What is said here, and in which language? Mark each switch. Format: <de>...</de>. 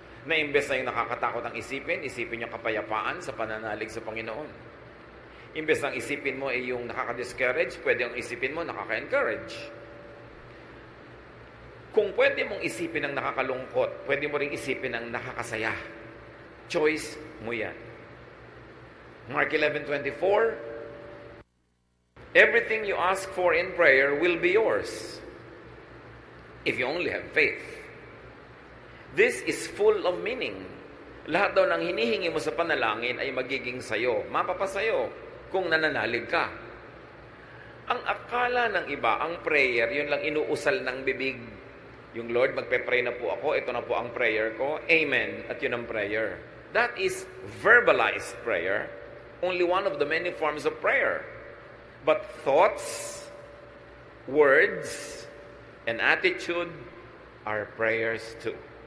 <tl>Na imbes na yung nakakatakot ang isipin niyo kapayapaan sa pananalig sa Panginoon. Imbes na isipin mo ay yung nakaka-discourage, pwede yung isipin mo nakaka-encourage. Kung pwede mong isipin ang nakakalungkot, pwede mo ring isipin ang nakakasaya. Choice mo yan.</tl> <en>Mark 11:24, everything you ask for in prayer will be yours if you only have faith. This is full of meaning.</en> <tl>Lahat daw ng hinihingi mo sa panalangin ay magiging sayo, mapapasayo kung nananalig ka. Ang akala ng iba, ang prayer, yun lang inuusal ng bibig. Yung Lord, magpe-pray na po ako, ito na po ang prayer ko, amen, at yun ang prayer.</tl> <en>That is verbalized prayer, only one of the many forms of prayer. But thoughts, words, and attitude are prayers too.</en>